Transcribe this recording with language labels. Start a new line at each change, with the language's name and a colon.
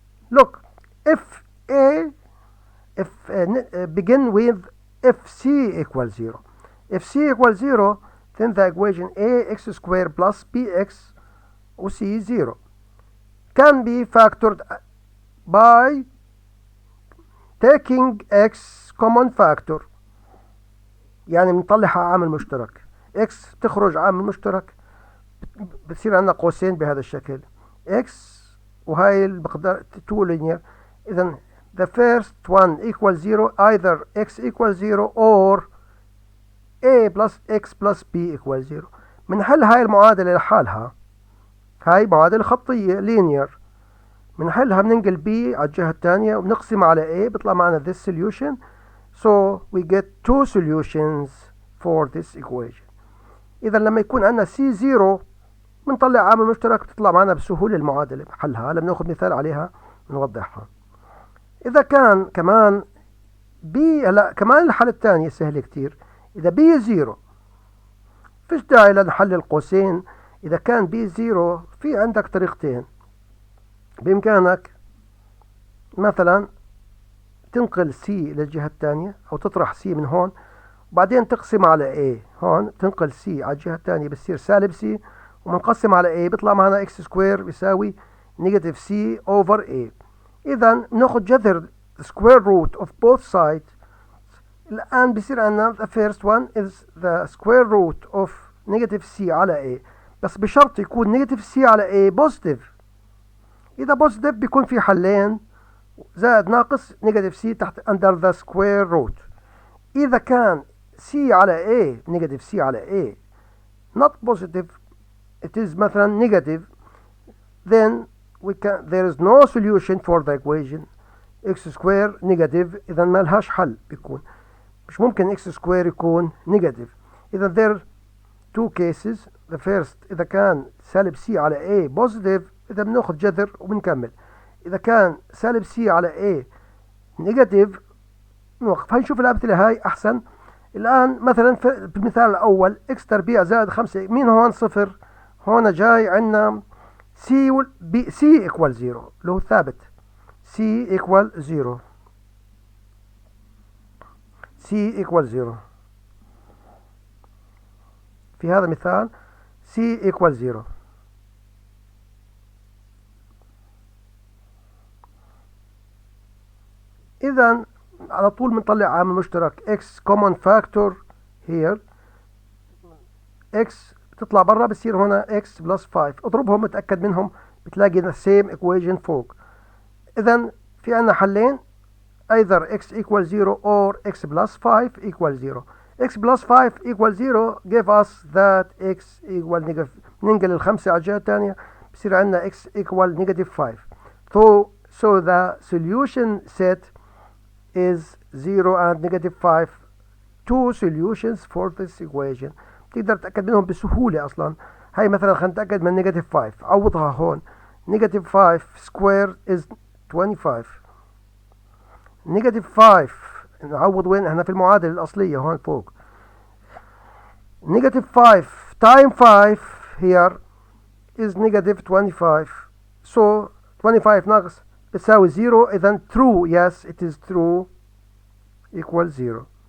English: Look, begin with if c equals 0. If c equals 0, then the equation ax squared plus bx or c is 0 can be factored by taking x common factor.
Arabic: يعني بنطلعها عامل مشترك. x تخرج عامل مشترك، بتصير عندنا قوسين بهذا الشكل، x وهاي المقدار 2 linear.
English: إذا the first one equals 0, either x equals 0 or a plus x plus b equals 0.
Arabic: بنحل هاي المعادلة لحالها، هاي معادلة خطية linear، بنحلها بننقل b على الجهة الثانية وبنقسم على a، بيطلع معنا
English: this solution. So we get two solutions for this equation.
Arabic: إذا لما يكون عندنا C0 بنطلع عامل مشترك، بتطلع معنا بسهولة المعادلة بحلها. هلا بناخذ مثال عليها نوضحها. إذا كان كمان B، هلا كمان الحالة الثانية سهلة كتير. إذا B 0 فيش داعي لنحل القوسين. إذا كان B 0 في عندك طريقتين. بإمكانك مثلا تنقل C للجهة الثانية، أو تطرح C من هون وبعدين تقسم على A. هون تنقل C على الجهة الثانية بتصير سالب C، ومنقسم على A بيطلع معنا x سكوير بيساوي نيجاتيف C over A. إذا بناخذ جذر
English: square root of both sides.
Arabic: الآن بيصير عندنا
English: the first one is the square root of
Arabic: negative C على A، بس بشرط يكون نيجاتيف C على A بوزيتيف. إذا بوزيتيف بيكون في حلين، زائد ناقص نيجاتيف C تحت
English: under the square root.
Arabic: إذا كان C على A نيجاتيف C على A
English: not positive, it is
Arabic: مثلا
English: negative, then there is no solution for the equation x square negative.
Arabic: إذا ما لهاش حل، بيكون مش ممكن x square يكون negative.
English: إذا there are two cases. the first
Arabic: إذا كان سالب C على A positive، إذا بناخذ جذر وبنكمل. إذا كان سالب C على A negative نوقف. هنشوف الأمثلة هاي أحسن. الآن مثلا في المثال الأول x تربيع زائد 5، مين هون صفر؟ هون جاي عندنا
English: C equal 0
Arabic: اللي هو ثابت.
English: C equal 0. C equal 0
Arabic: في هذا المثال
English: C equal 0.
Arabic: إذا على طول بنطلع عامل مشترك
English: x common factor here.
Arabic: x تطلع برا بصير هنا x plus 5. اضربهم متأكد منهم بتلاقي
English: the same equation
Arabic: فوق. إذا في عنا حلين
English: either x equals 0 or x plus 5 equals 0. x plus 5 equals 0 give us that x equal negative.
Arabic: ننقل الخمسة على الجهة الثانية بصير عنا
English: x equal negative 5. So the solution set is 0 and negative 5. two solutions for this equation.
Arabic: تقدر تتأكد منهم بسهولة أصلا. هاي مثلا خلينا نتأكد من
English: negative 5.
Arabic: عوضها هون.
English: negative 5 square is 25.
Arabic: negative 5 نعوض وين؟ احنا في المعادلة الأصلية هون فوق.
English: negative 5 times 5 here is negative 25. so 25
Arabic: ناقص بتساوي
English: 0. إذا true, yes it is true, equals 0.